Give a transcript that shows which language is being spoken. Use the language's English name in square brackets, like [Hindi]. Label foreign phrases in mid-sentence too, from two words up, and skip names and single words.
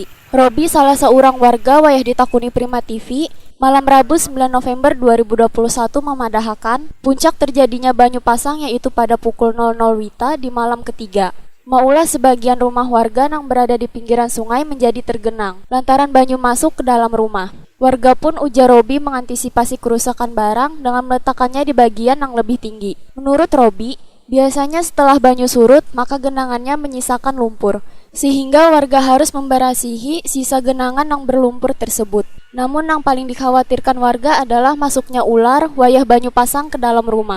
[Indonesian] Robi, salah seorang warga wayah ditakuni Prima TV, malam Rabu 9 November 2021 memadahkan puncak terjadinya banyu pasang yaitu pada pukul 00 WITA di malam ketiga. Maulah sebagian rumah warga yang berada di pinggiran sungai menjadi tergenang lantaran banyu masuk ke dalam rumah. Warga pun, ujar Robi, mengantisipasi kerusakan barang dengan meletakkannya di bagian yang lebih tinggi. Menurut Robi, biasanya setelah banyu surut, maka genangannya menyisakan lumpur, sehingga warga harus memberasihi sisa genangan yang berlumpur tersebut. Namun yang paling dikhawatirkan warga adalah masuknya ular wayah banyu pasang ke dalam rumah.